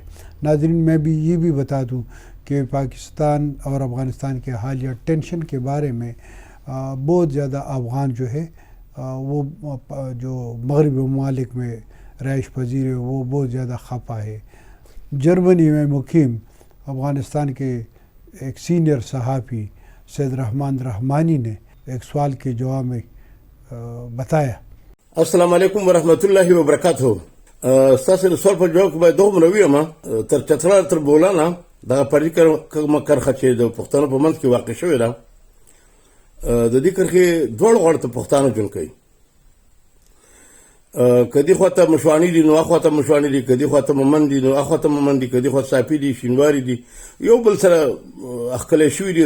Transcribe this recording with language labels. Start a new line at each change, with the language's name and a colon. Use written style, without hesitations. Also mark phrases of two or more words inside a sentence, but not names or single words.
Urdu: ناظرین، میں بھی یہ بھی بتا دوں کہ پاکستان اور افغانستان کے حالیہ ٹینشن کے بارے میں بہت زیادہ افغان جو ہے وہ جو مغربی ممالک میں رہائش پذیر ہے وہ بہت زیادہ خفا ہے۔ جرمنی میں مقیم افغانستان کے ایک سینئر صحافی سید رحمان رحمانی نے ایک سوال کے جواب میں بتایا۔
Arabic: السلام علیکم ورحمۃ اللہ وبرکاتہ۔
Pashto: ستاسو سوال په جواب کې باید دغه منوي یم تر چترال تر بولانه دغه پردي کرښه چې د پښتنو په منځ کې واقع شوې ده، د دې کرښې دواړو غاړو ته پښتانه ژوند کوي. که دې خواته مشواني دي نو اخواته مشواني دي، که دې خواته مومند دي نو اخواته مومند دي، که دې خواته صافي دي شینواري دي، یو بل سره اخکلی شوي دي.